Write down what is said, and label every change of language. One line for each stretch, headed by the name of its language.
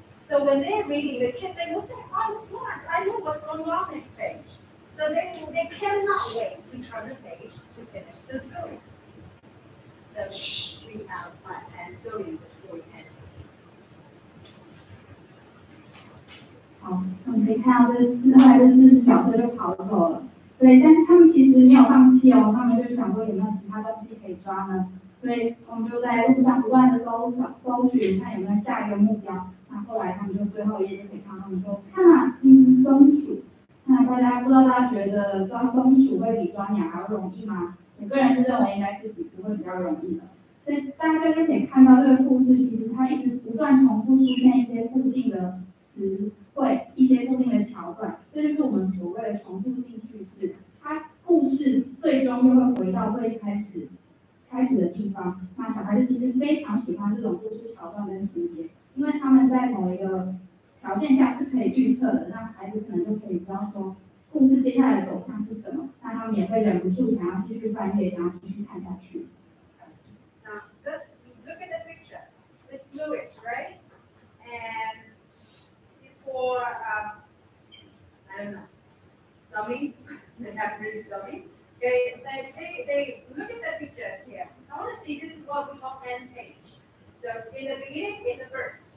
English: So when they're reading, the kids, they look at, I'm smart, I know what's going on next page. So they cannot wait to turn the page to finish the story. So we have fun and slowly the story ends.
Chinese: 好，我们可以看到这4只角色就跑走了。对，但是他们其实没有放弃哦，他们就想说有没有其他东西可以抓呢？所以我们就在路上不断的搜寻，看有没有下一个目标。那后来他们就最后一页就可以看到他们说，看啊，是一只松鼠。那不知道大家觉得抓松鼠会比抓鸟还要容易吗？我个人是认为应该是不会比较容易的。所以大家就可以看到这个故事，其实它一直不断重复出现一些固定的词汇，一些固定的桥段，这就是我们所谓的重复性叙事。它故事最终就会回到最开始的地方。那小孩子其实非常喜欢这种故事桥段跟情节，因为他们在某一个条件下是可以预测的，那孩子可能就可以知道说故事接下来的走向是什么，那他们也会忍不住想要继续翻页，想要继续看下去。
English: Now, look at the picture. It's bluish, right? And it's for, I don't know, dummies. They have really dummies. They look at the pictures here. I want to see, this is what we call end page. So in the beginning, it's a bird.